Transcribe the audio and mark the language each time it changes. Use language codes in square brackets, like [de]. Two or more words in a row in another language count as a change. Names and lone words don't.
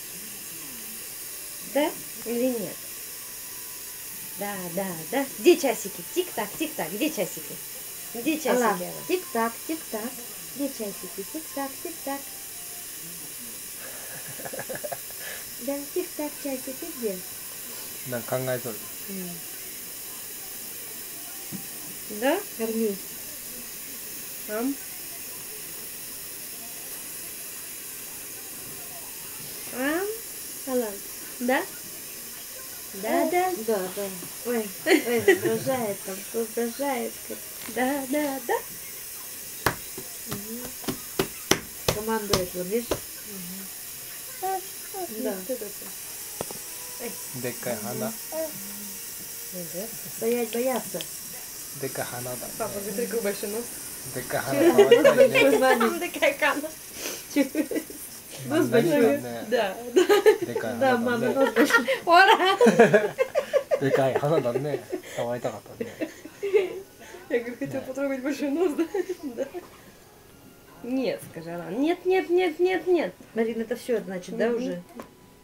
[ru] Да или нет? Да, да, да. Где часики? Тик-так, тик-так. Где часики? Где часики? Алла. Тик-так, тик-так. Где часики? Тик-так, тик-так. Да, тик-так, часики где? [ja] なんか考えとる。 [ru] Да? Корми. Ам? Ам? Алан? Да? Да, да? Да, да. Ой, ой, воображает там, воображает. Да, да, да. Командует, вот видишь? Да. [ja] でっかい花。 [ru] Стоять бояться. [ja] でっかい花だ、ね。 [ru] Папа, смотри, какой большой нос. [ja] でっかい花可愛いね。 [ru] Там такая кана. Нос [ja] 何か [ru] большой. [ja] ね。 [ru] Да. [ja] でっかい [ru] Да, [ja] 花だ [ru] мама, [ja] ね。 [ru] нос большой. Ура! [ja] でかい花だね。触りたかったね。 [ru] Я говорю, хотел потрогать большой нос, да? Да. Нет, скажи она. Нет, нет, нет, нет, нет. Марина, это все, значит, да, уже?